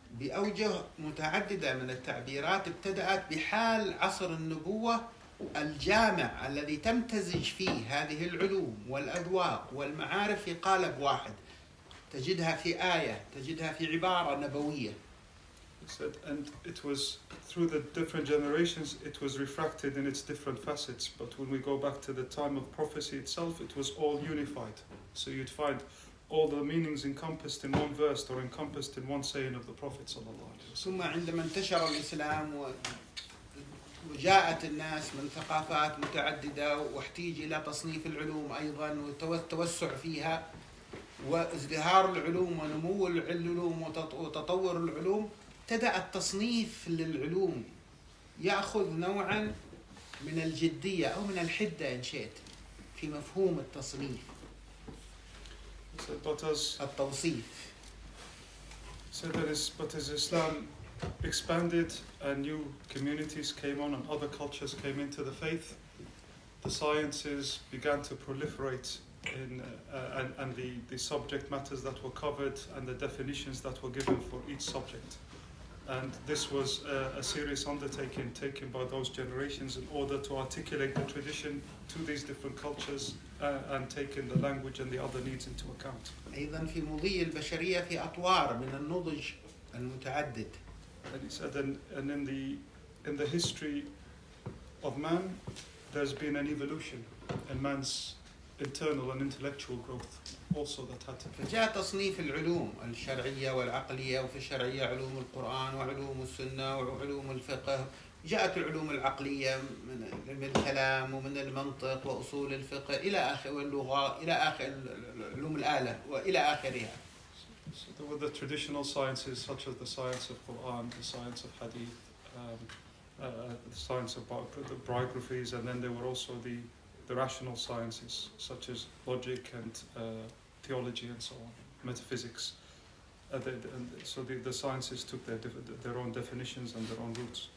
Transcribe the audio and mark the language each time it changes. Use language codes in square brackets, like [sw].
[ar] بأوجه متعددة من التعبيرات ابتدأت بحال عصر النبوة الجامع الذي تمتزج فيه هذه العلوم والأذواق والمعارف في قالب واحد. تجدها في آية، تجدها في عبارة نبوية. [en] And it was through the different generations, it was refracted in its different facets. But when we go back to the time of prophecy itself, it was all unified. So you'd find all the meanings encompassed in one verse or encompassed in one saying of the Prophet [ar] صلى الله عليه وسلم. ثم عندما انتشر الإسلام وجاءت الناس من ثقافات متعددة واحتيج إلى تصنيف العلوم أيضا والتوسع فيها وازدهار العلوم ونمو العلوم وتطور العلوم، ابتدأ التصنيف للعلوم يأخذ نوعا من الجدية أو من الحدة إن شئت في مفهوم التصنيف. التوصيف. [en] But as Islam expanded and new communities came on and other cultures came into the faith, the sciences began to proliferate and the subject matters that were covered and the definitions that were given for each subject. And this was a serious undertaking taken by those generations in order to articulate the tradition to these different cultures and taking the language and the other needs into account. [ar] أيضا في مضي البشرية في أطوار من النضج المتعدد. [en] And he said, and in the history of man, there's been an evolution in man's internal and intellectual growth also that had to. [ar] فجاء تصنيف العلوم الشرعية والعقلية، وفي الشرعية علوم القرآن وعلوم السنة وعلوم الفقه. جاءت العلوم العقلية من الكلام ومن المنطق وأصول الفقه إلى آخر واللغة إلى آخر علوم الآلة وإلى آخرها. [en] So there were the traditional sciences such as the science of Quran, the science of Hadith, the science of biographies, and then there were also the rational sciences such as logic and theology and so on, metaphysics. So the sciences took their own definitions and their own roots.